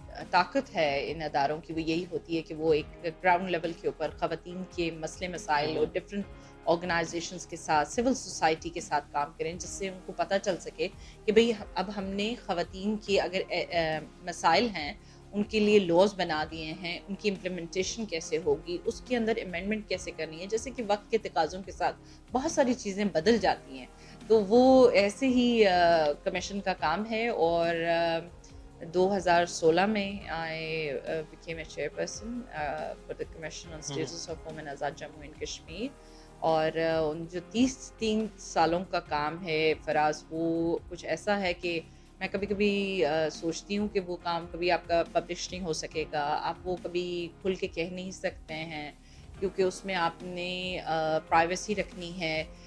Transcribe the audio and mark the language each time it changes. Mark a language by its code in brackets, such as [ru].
[ur] طاقت ہے ان اداروں کی وہ یہی ہوتی ہے کہ وہ ایک گراؤنڈ لیول کے اوپر خواتین کے مسئلے مسائل اور ڈفرینٹ آرگنائزیشنز کے ساتھ, سول سوسائٹی کے ساتھ کام کریں, جس سے ان کو پتہ چل سکے کہ بھئی اب ہم نے خواتین کی اگر مسائل ہیں ان کے لیے لاز بنا دیے ہیں, ان کی امپلیمنٹیشن کیسے ہوگی, اس کے اندر امینڈمنٹ کیسے کرنی ہے. جیسے کہ وقت کے تقاضوں کے ساتھ بہت ساری چیزیں بدل جاتی ہیں, تو وہ ایسے ہی کمیشن کا کام ہے. اور 2016 میں [en] I became a chairperson for the Commission on Status of Women Azad Jammu and Kashmir. [ur] اور ان جو 33 سالوں کا کام ہے فراز, وہ کچھ ایسا ہے کہ میں کبھی کبھی سوچتی ہوں کہ وہ کام کبھی آپ کا پبلش نہیں ہو سکے گا, آپ وہ کبھی کھل کے کہہ نہیں سکتے ہیں, کیونکہ اس میں آپ نے پرائیویسی رکھنی ہے.